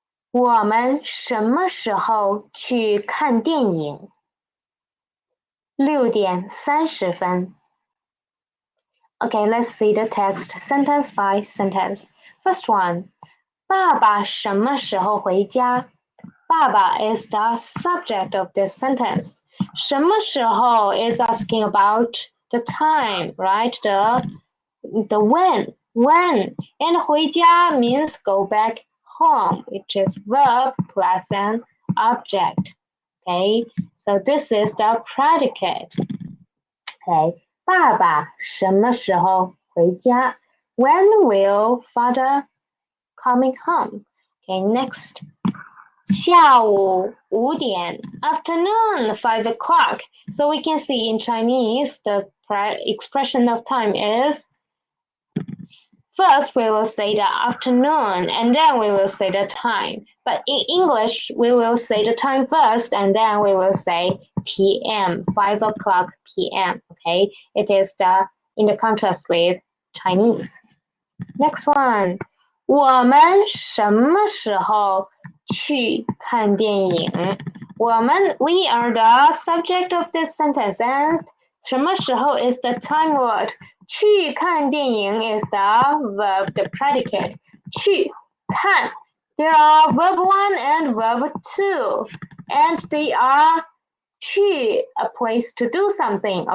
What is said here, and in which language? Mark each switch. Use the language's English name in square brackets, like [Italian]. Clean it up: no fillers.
[Chinese] 我们什么时候去看电影？6点30分。 [English] Okay, let's see the text sentence by sentence. [Chinese] First one, 爸爸什么时候回家？ [English] 爸爸 is the subject of this sentence. 什么时候 is asking about the time, right? The when. And 回家 means go back home, which is verb plus an object. Okay, so this is the predicate. [Chinese] Okay, 爸爸什么时候回家? [English] When will father coming home? Okay, next. 下午5点, afternoon 5 o'clock. So we can see in Chinese, the expression of time is, first we will say the afternoon and then we will say the time. But in English, we will say the time first and then we will say PM, 5 o'clock PM. Okay, it is in the contrast with Chinese. Next one. [Chinese] 我们什么时候去看电影? [English] We are the subject of this sentence, and 什么时候 is the time word. 去看电影 is the verb, the predicate. 去看. There are verb 1 and verb 2, and they are 去 a place to do something.